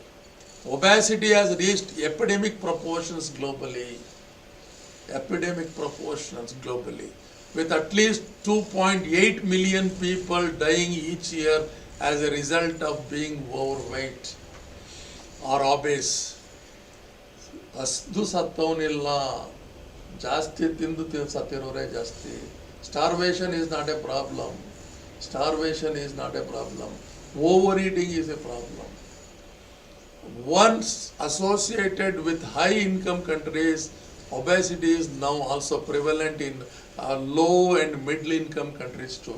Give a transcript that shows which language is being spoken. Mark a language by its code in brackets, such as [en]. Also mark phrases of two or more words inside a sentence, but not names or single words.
[en] Obesity has reached epidemic proportions globally, with at least 2.8 million people dying each year as a result of being overweight or obese. [kn] ಹಸ್ದು ಸತ್ತವನಿಲ್ಲ, ಜಾಸ್ತಿ ತಿಂದು ಸತ್ತಿರೋರೇ ಜಾಸ್ತಿ. [en] Starvation is not a problem. Starvation is not a problem. Overeating is a problem. Once associated with high income countries, obesity is now also prevalent in low and middle income countries too.